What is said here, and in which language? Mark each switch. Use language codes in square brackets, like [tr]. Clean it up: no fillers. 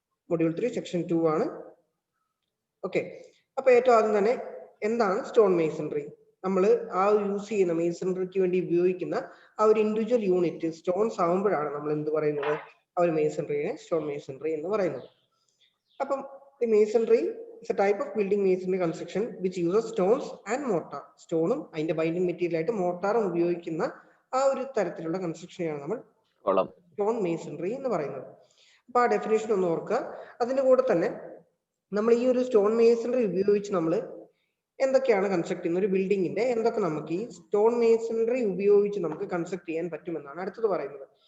[ml] Module 3 section 2 ആണ്. Okay, അപ്പൊ ഏറ്റവും ആദ്യം തന്നെ എന്താണ് സ്റ്റോൺ മേസൺറി, നമ്മൾ ആ യൂസ് ചെയ്യുന്ന മേസൺറിക്ക് വേണ്ടി ഉപയോഗിക്കുന്ന ആ ഒരു ഇൻഡിവിജ്വൽ യൂണിറ്റ് സ്റ്റോൺസ് ആവുമ്പോഴാണ് നമ്മൾ എന്ത് പറയുന്നത്, ആ ഒരു മേസൺറിയെ സ്റ്റോൺ മേസൺറി എന്ന് പറയുന്നത്. അപ്പം ഈ masonry [en] is a type of building masonry construction which uses stones and mortar. [ml] സ്റ്റോണും അതിന്റെ ബൈൻഡിങ് മെറ്റീരിയൽ ആയിട്ട് മോർട്ടാറും ഉപയോഗിക്കുന്ന ആ ഒരു തരത്തിലുള്ള കൺസ്ട്രക്ഷനെയാണ് നമ്മൾ സ്റ്റോൺ മേസൺറി എന്ന് പറയുന്നത്. അപ്പൊ ആ ഡെഫിനേഷൻ ഒന്ന് ഓർക്കുക. അതിന്റെ കൂടെ തന്നെ നമ്മൾ ഈ ഒരു സ്റ്റോൺ മേസൺറി ഉപയോഗിച്ച് നമ്മൾ എന്തൊക്കെയാണ് കൺസ്ട്രക്ട് ചെയ്യുന്ന ഒരു ബിൽഡിങ്ങിന്റെ എന്തൊക്കെ നമുക്ക് ഈ സ്റ്റോൺ മേസൺറി ഉപയോഗിച്ച് നമുക്ക് കൺസ്ട്രക്ട് ചെയ്യാൻ പറ്റുമെന്നാണ് അടുത്തത് പറയുന്നത്.